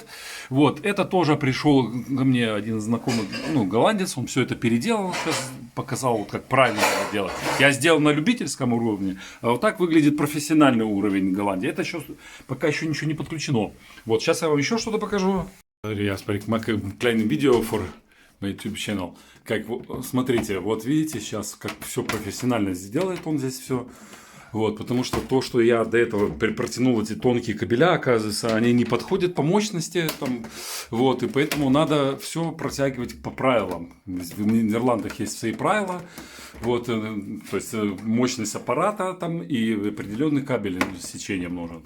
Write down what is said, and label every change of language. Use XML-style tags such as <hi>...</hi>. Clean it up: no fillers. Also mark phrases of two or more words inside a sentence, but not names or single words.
<ru>Вот, это тоже пришел ко мне один знакомый, голландец, он все это переделал, показал, как правильно это делать. Я сделал на любительском уровне, а вот так выглядит профессиональный уровень Голландии. Это пока еще ничего не подключено. Вот, сейчас я вам еще что-то покажу.</ru> <de>Я mache ein kleines Video für mein</de> <en>YouTube channel.</en> <ru>Смотрите, вот видите сейчас, как все профессионально сделает он здесь все. Вот, потому что то, что я до этого протянул эти тонкие кабеля, оказывается, они не подходят по мощности. Там, вот, и поэтому надо все протягивать по правилам. В Нидерландах есть свои правила. Вот, то есть мощность аппарата там и определенный кабель с сечением нужен.</ru>